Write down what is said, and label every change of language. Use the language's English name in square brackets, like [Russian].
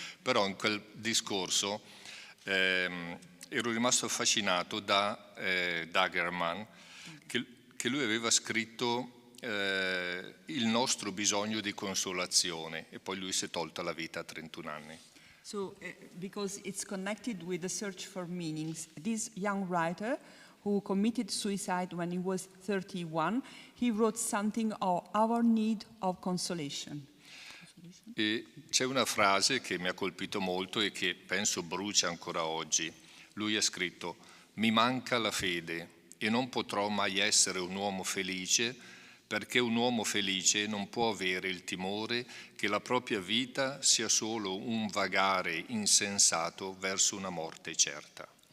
[Italian] Però in quel discorso ero rimasto affascinato da Dagerman, che lui aveva scritto il nostro bisogno di consolazione, e poi lui si è tolta la vita a 31 anni. [English] So, because it's connected with the search for meanings, this young writer who committed suicide when he was 31, he wrote something of our need of consolation. [Italian] E c'è una frase che mi ha colpito molto e che penso brucia ancora oggi. Lui ha scritto: mi manca la fede e non potrò mai essere un uomo felice, perché un uomo felice non può avere il timore che la propria vita sia solo un vagare insensato verso una morte certa.